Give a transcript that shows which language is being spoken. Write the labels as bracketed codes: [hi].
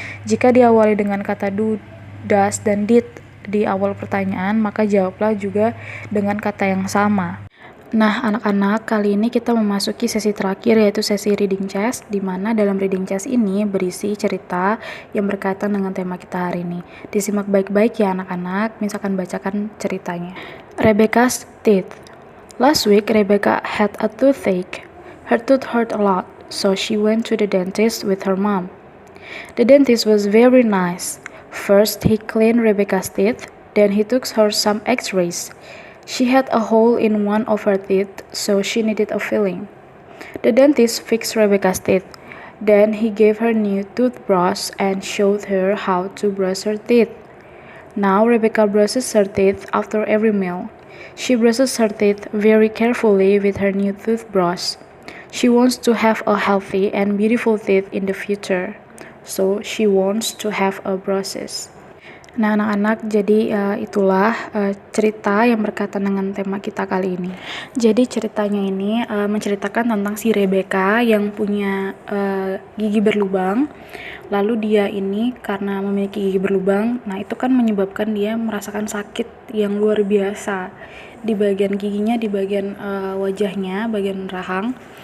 [id] Jika diawali dengan kata do, does, dan did di awal pertanyaan, maka jawablah juga dengan kata yang sama. Nah, anak-anak, kali ini kita memasuki sesi terakhir, yaitu sesi reading chest, di mana dalam reading chest ini berisi cerita yang berkaitan dengan tema kita hari ini. Disimak baik-baik ya anak-anak, misalkan bacakan ceritanya. [en] Rebecca's teeth. Last week, Rebecca had a toothache. Her tooth hurt a lot, so she went to the dentist with her mom. The dentist was very nice. First, he cleaned Rebecca's teeth, then he took her some x-rays. She had a hole in one of her teeth, so she needed a filling. The dentist fixed Rebecca's teeth. Then he gave her new toothbrush and showed her how to brush her teeth. Now Rebecca brushes her teeth after every meal. She brushes her teeth very carefully with her new toothbrush. She wants to have a healthy and beautiful teeth in the future, so she wants to have a brushes. [id] Nah, anak-anak, jadi itulah cerita yang berkaitan dengan tema kita kali ini. Jadi ceritanya ini menceritakan tentang si Rebecca yang punya gigi berlubang. Lalu dia ini karena memiliki gigi berlubang, nah itu kan menyebabkan dia merasakan sakit yang luar biasa di bagian giginya, di bagian wajahnya, bagian rahang.